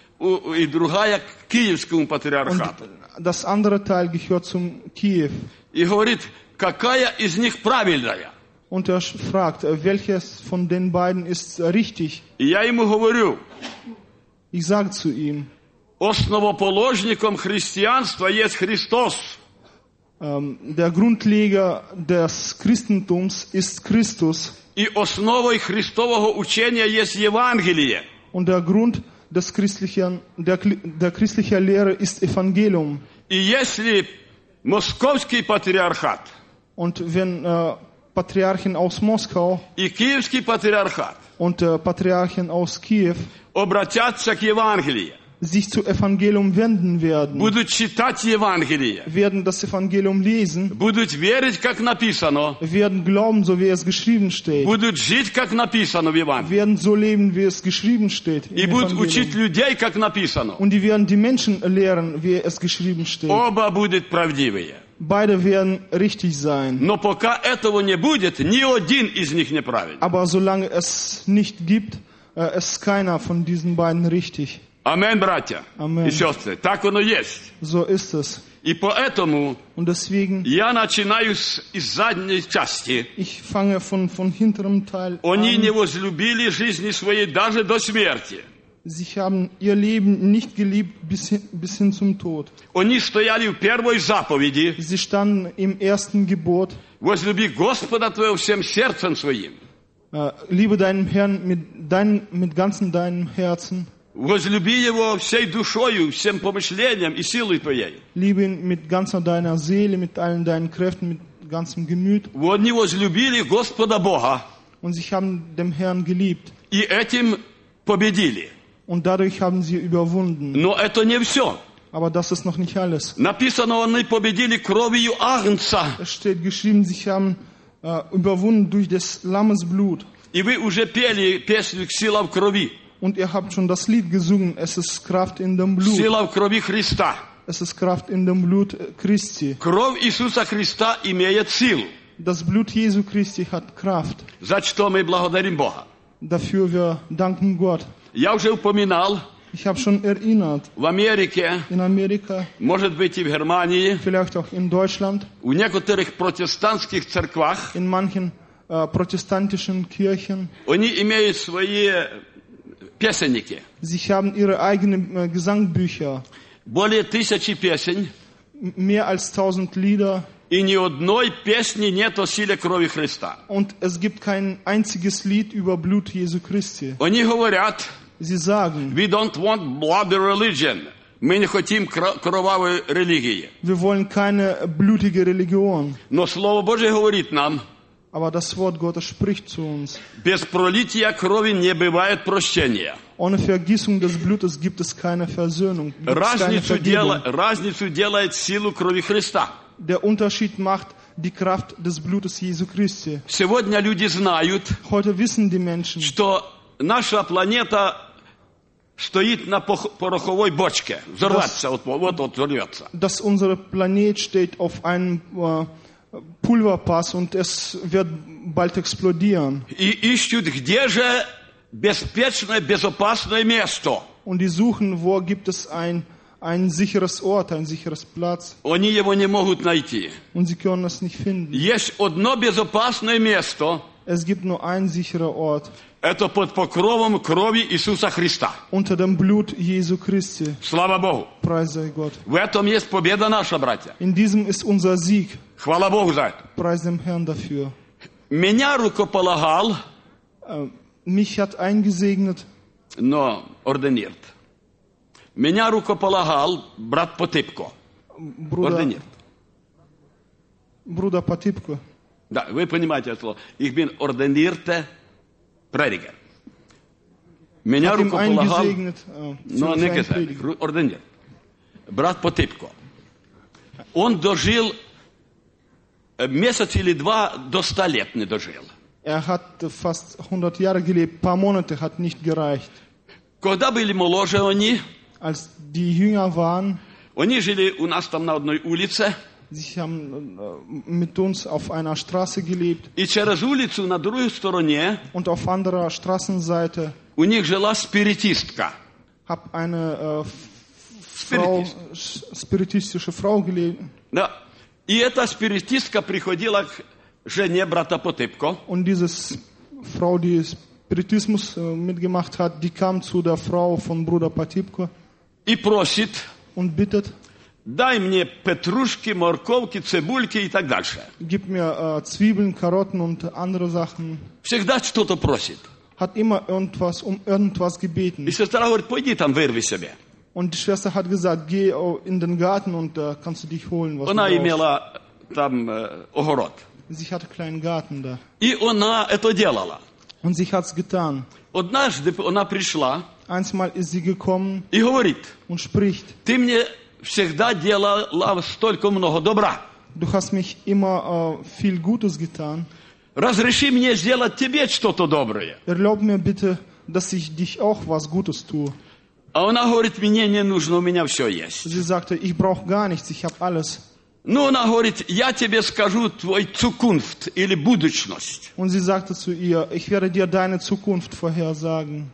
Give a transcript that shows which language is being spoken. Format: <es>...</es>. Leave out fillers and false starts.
<ru>И другая к Киевскому патриархату.</ru> <de>Das andere Teil gehört zum Kiew.</de> <ru>И говорит, какая из них правильная?</ru> <de>Und fragt, welches von den beiden ist richtig?</de> <ru>И я ему говорю.</ru> <de>Ich sage zu ihm.</de> <ru>Основоположником христианства есть Христос.</ru> <de>Der Grundleger des Christentums ist Christus.</de> <ru>И основой христового учения есть Евангелие.</ru> <de>Und der Grund des christlichen der christlichen Lehre ist Evangelium.</de> <ru>И если московский патриархат.</ru> <de>Und wenn Patriarchen aus Moskau.</de> <ru>И киевский патриархат.</ru> <de>Und Patriarchen aus Kiew.</de> <ru>Обратятся к Евангелию.</ru> <de>Sich zu Evangelium wenden werden.</de> <ru>Будут читать Евангелие.</ru> <de>Werden das Evangelium lesen.</de> <ru>Будут верить, как написано.</ru> <de>Werden glauben, so wie es geschrieben steht.</de> <ru>Будут жить, как написано в Евангелии.</ru> <de>Werden so leben, wie es geschrieben steht.</de> <ru>И будут учить людей, как написано.</ru> <de>Und die werden die Menschen lehren, wie es geschrieben steht.</de> <ru>Оба будут правдивые.</ru> <de>Beide werden richtig sein.</de> <ru>Но пока этого не будет, ни один из них не правильный.</ru> <de>Aber solange es nicht gibt, ist keiner von diesen beiden richtig.</de> <ru>Амен, братья</ru> <de>Amen.</de> <ru>И сестры. Так оно есть.</ru> <de>So ist es.</de> <ru>И поэтому</ru> <de>Und deswegen,</de> <ru>я начинаю с из задней части.</ru> <de>Ich fange von hinterem Teil</de> <ru>Они</ru> <de>an.</de> <ru>Не возлюбили жизни своей даже до смерти.</ru> <de>Sie haben ihr Leben nicht geliebt bis hin zum Tod.</de> <ru>Они стояли в первой заповеди.</ru> <de>Sie standen im ersten Gebot.</de> <ru>Возлюби Господа твоего всем сердцем своим.</ru> <de>Liebe deinem Herrn mit ganzem deinem Herzen.</de> <ru>Возлюби его всей душою, всем помышлением и силой твоей.</ru> <de>Liebe ihn mit ganzer deiner Seele, mit allen deinen Kräften, mit ganzem Gemüt.</de> <ru>Они возлюбили Господа Бога.</ru> <de>Und sie haben dem Herrn geliebt.</de> <ru>И этим победили.</ru> <de>Und dadurch haben sie überwunden.</de> <ru>Но это не все.</ru> <de>Aber das ist noch nicht alles.</de> <ru>Написано, они победили кровью Агнца.</ru> <de>Es steht geschrieben, sie haben überwunden durch des Lammes Blut.</de> <ru>И вы уже пели песню «Сила в крови».</ru> <de>Und ihr habt schon das Lied gesungen, es ist Kraft in dem Blut.</de> <ru>Сила в крови Христа.</ru> <de>Es ist Kraft in dem Blut Christi.</de> <ru>Кровь Иисуса Христа имеет силу.</ru> <de>Das Blut Jesu Christi hat Kraft.</de> <ru>За что мы благодарим Бога.</ru> <de>Dafür wir danken Gott.</de> <ru>Я уже упоминал.</ru> <de>Ich habe schon erinnert.</de> <ru>В Америке.</ru> <de>In Amerika.</de> <ru>Может быть и в Германии.</ru> <de>Vielleicht auch in Deutschland.</de> <ru>В некоторых протестантских церквах.</ru> <de>In manchen protestantischen Kirchen.</de> <ru>Они имеют свои Песенники.</ru> <de>Sie haben ihre eigenen Gesangbücher.</de> <ru>Более тысячи песен.</ru> <de>Mehr als 1000 Lieder.</de> <ru>И ни одной песни нет о силе крови Христа.</ru> <de>Und es gibt kein einziges Lied über Blut Jesu Christi.</de> <ru>Они говорят.</ru> <de>Sie sagen.</de> <en>We don't want bloody religion.</en> <ru>Мы не хотим кровавой религии.</ru> <de>Wir wollen keine blutige Religion.</de> <ru>Но Слово Божие говорит нам.</ru> <de>Aber das Wort Gottes spricht zu uns.</de> <ru>Без пролития крови не бывает прощения.</ru> <de>Ohne Vergießung des Blutes gibt es keine Versöhnung.</de> <ru>Разницу делает силу крови Христа.</ru> <de>Der Unterschied macht die Kraft des Blutes Jesu Christi.</de> <ru>Сегодня люди знают,</ru> <de>Heute wissen die Menschen,</de> <ru>что наша планета стоит на пороховой бочке. Взорваться, вот взорвется.</ru> <de>Dass unser Planet steht auf einem Pulverpass und es wird bald explodieren.</de> <ru>И ищут, где же безопасное, безопасное место.</ru> <de>Und die suchen, wo gibt es ein sicheres Ort, ein sicheres Platz.</de> <ru>Они его не могут найти.</ru> <de>Und sie können es nicht finden.</de> <ru>Есть одно безопасное место.</ru> <de>Es gibt nur ein sicherer Ort.</de> <ru>Это под покровом крови Иисуса Христа.</ru> <de>Unter dem Blut Jesu Christi.</de> <ru>Слава Богу.</ru> <de>Preis sei Gott.</de> <ru>В этом есть победа наша, братья.</ru> <de>In diesem ist unser Sieg.</de> <ru>Хвала Богу за это.</ru> <de>Preis dem Herrn dafür.</de> <ru>Меня рукополагал.</ru> <de>Mich hat eingesegnet.</de> <ru>Но ordiniert. Меня рукополагал брат Потипко.</ru> <de>Ordiniert. Bruder Potipko.</de> <ru>Да, вы понимаете это слово.</ru> <de>Ich bin ordiniert. Prediger.</de> <ru>Меня рукополагал, но не кесарь, ордендер. Брат Потипко. Он дожил месяц или два, до 100 лет не дожил.</ru> <de>Er hat fast 100 Jahre gelebt, paar Monate hat nicht gereicht.</de> <ru>Когда были моложе они,</ru> <de>Als die jünger waren,</de> <ru>они жили у нас там на одной улице,</ru> <de>Sie haben mit uns auf einer Straße gelebt.</de> <uk>І через вулицю на другій стороні.</uk> <de>Und auf anderer Straßenseite.</de> <ru>У них жила спиритистка.</ru> <de>Hab eine Frau, spiritistische Frau gelebt.</de> <ru>Да. І эта спиритистка приходила к жене брата Потипко.</ru> <de>Und diese Frau, die Spiritismus mitgemacht hat, die kam zu der Frau von Bruder Potipko.</de> <ru>І просит.</ru> <de>Und bittet.</de> <ru>Дай мне петрушки, морковки, цибульки и так дальше.</ru> <de>Gib mir Zwiebeln, Karotten und andere Sachen.</de> <ru>Всегда что-то просит.</ru> <de>Hat immer irgendwas um irgendwas gebeten.</de> <ru>И сестра говорит, пойди там вырви себе.</ru> <de>Und die Schwester hat gesagt, geh in den Garten und kannst du dich holen, was</de> <uk>вона</uk> <de>du brauchst.</de> <ru>Имела там огород.</ru> <de>Sie hatte einen kleinen Garten da.</de> <ru>И вона это делала.</ru> <de>Und sie hat's getan.</de> <uk>Однажды вона прийшла.</uk> <de>Einmal ist sie gekommen.</de> <ru>И говорит.</ru> <de>Und spricht.</de> <ru>Ты мне всегда делала столько много добра.</ru> <de>Du hast mich immer viel Gutes getan.</de> <ru>Разреши мне сделать тебе что-то доброе.</ru> <de>Erlaub mir bitte, dass ich dich auch was Gutes tue.</de> <uk>А вона говорить, мені не нужно, у мене все есть.</uk> <de>Sie sagte, ich brauch gar nichts, ich hab alles.</de> <ru>Ну,</ru> <uk>вона говорить,</uk> <ru>я тебе скажу твой Zukunft или будущность.</ru> <de>Und sie sagte zu ihr, ich werde dir deine Zukunft vorhersagen.</de>